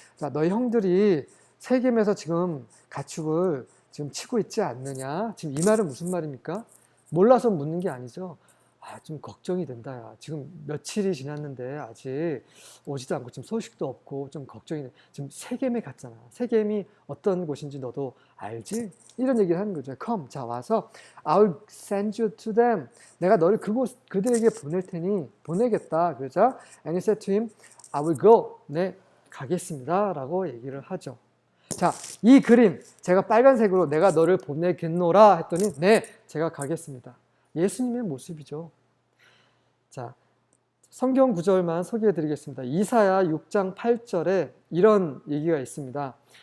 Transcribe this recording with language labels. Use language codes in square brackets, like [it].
[ko] 자, 너희 형들이 세겜에서 지금 가축을 지금 치고 있지 않느냐? 지금 이 말은 무슨 말입니까? 몰라서 묻는 게 아니죠. 좀 걱정이 된다. 야. 지금 며칠이 지났는데 아직 오지도 않고 지금 소식도 없고 좀 걱정이 돼. 지금 세겜에 갔잖아. 세겜이 어떤 곳인지 너도 알지? 이런 얘기를 하는 거죠. [en] Come, [ko] 자 와서 [en] I'll send you to them. [ko] 내가 너를 그들에게 보낼 테니 보내겠다. 그러자 [en] And he said to him, I will go. [ko] 네, 가겠습니다. 라고 얘기를 하죠. 자, 이 그림 제가 빨간색으로 내가 너를 보내겠노라 했더니 네, 제가 가겠습니다. 예수님의 모습이죠. 자, 성경 구절만 소개해 드리겠습니다. 이사야 6장 8절에 이런 얘기가 있습니다.